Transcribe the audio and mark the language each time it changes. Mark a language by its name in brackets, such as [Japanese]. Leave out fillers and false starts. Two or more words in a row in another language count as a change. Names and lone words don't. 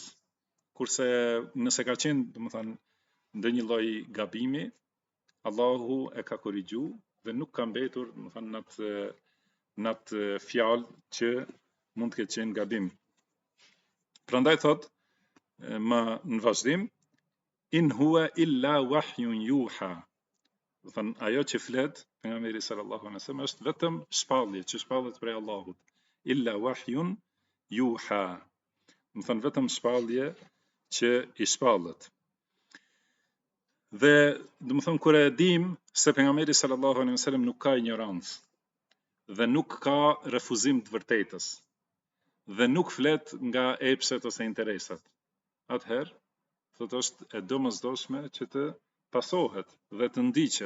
[Albanian] Kurse nëse ka qenë, do të thonë, ndonjë lloj gabimi, Allahu e ka korrigju dhe nuk ka mbetur, do të thonë, në atë fjalë që mund të ketë qenë gabim. Prandaj thot më në vazhdim, [Arabic] إن هو إلا وحي يوحى. [Albanian] Do thënë, ajo që flet pejgamberi [Arabic] صلى الله عليه وسلم [Albanian] është vetëm shpallje që shpallet prej Allahut. [Arabic] إلا وحي يوحى. [Albanian] Do thënë vetëm shpallje që i shpallet. Dhe do të thonë kur e dim se pejgamberi [Arabic] صلى الله عليه وسلم [Albanian] nuk ka ignorancë dhe nuk ka refuzim të vërtetës dhe nuk flet nga epshet ose interesat, atëherë thotë është e domosdoshme që të pasohet dhe të ndiqet.